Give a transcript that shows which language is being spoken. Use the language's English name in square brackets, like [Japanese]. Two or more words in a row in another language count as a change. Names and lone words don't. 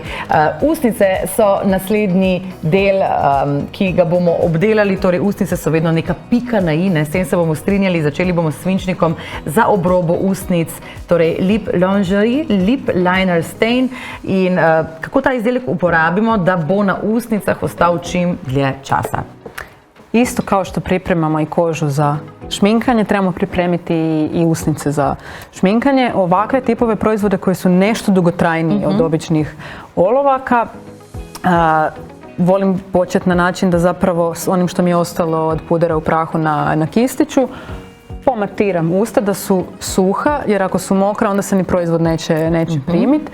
[Slovenian] Ustnice so naslednji del, ki ga bomo obdelali, torej ustnice so vedno neka pika na i, s tem se bomo strinjali, začeli bomo s svinčnikom za obrobo ustnic, torej Lip Lingerie, Lip Liner Stain in kako ta izdelek uporabimo, da bo na usnicah ostal čim dlje časa. [Croatian] Isto kao što pripremamo i kožu za šminkanje, trebamo pripremiti i usnice za šminkanje. Ovakve tipove proizvode koji su nešto dugotrajniji od običnih olovaka, volim početi na način da zapravo s onim što mi je ostalo od pudera u prahu na kistiću, pomatiram usta da su suha, jer ako su mokra onda se ni proizvod neće primiti.